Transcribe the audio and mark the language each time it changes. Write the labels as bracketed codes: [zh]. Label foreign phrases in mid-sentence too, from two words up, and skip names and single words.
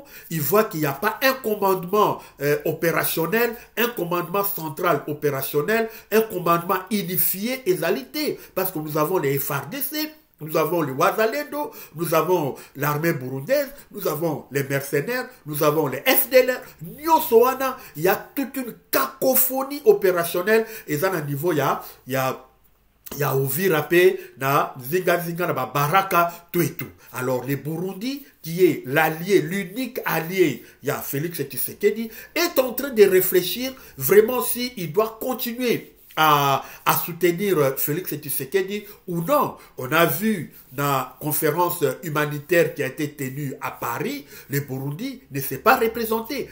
[fr] Il voit qu'il n'y a pas un commandement opérationnel, un commandement central opérationnel, un commandement unifié et égalité, parce que nous avons les FARDC, nous avons les Wazalendo, nous avons l'armée burundaise, nous avons les mercenaires, nous avons les FDLR, Nyosoana, il y a toute une cacophonie opérationnelle, et ça, à niveau, il y a Uvira [ln] pe na zinga na baraka [fr] tout et tout. Alors le Burundi, qui est l'allié, l'unique allié, il y a Félix Tshisekedi, est en train de réfléchir vraiment si il doit continuer à soutenir Félix Tshisekedi ou non. On a vu dans la conférence humanitaire qui a été tenue à Paris, le Burundi ne s'est pas représenté.